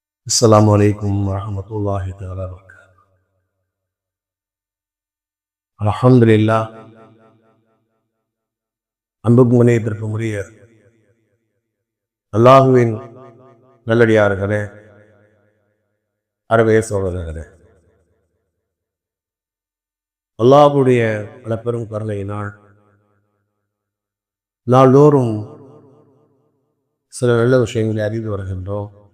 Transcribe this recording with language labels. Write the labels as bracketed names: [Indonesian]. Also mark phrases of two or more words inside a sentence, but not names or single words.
[Arabic] السلام عليكم ورحمة الله تعالى وبركاته. الحمد لله. [Tamil] அன்புக்கும் முனையத்திற்கும் உரிய அல்லாஹுவின் நல்லடியார்களே, அருமைய சோதரர்களே, அல்லாஹுடைய பல பெரும் கருணையினால் நாள்தோறும் சில நல்ல விஷயங்களை அறிந்து வருகின்றோம்.